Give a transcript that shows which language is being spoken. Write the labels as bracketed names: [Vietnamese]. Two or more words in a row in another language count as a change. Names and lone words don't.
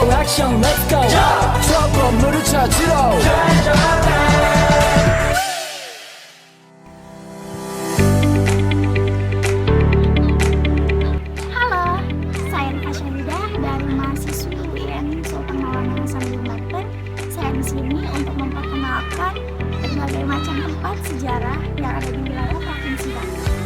[Korean] 액션 [English] let's go [Korean] 저 건물을 찾으러 [Indonesian] Halo, saya Rika Syahida dari mahasiswi UIN Sultan Maulana Hasanuddin Banten. Saya di sini untuk memperkenalkan berbagai macam tempat sejarah yang ada di wilayah Provinsi Banten.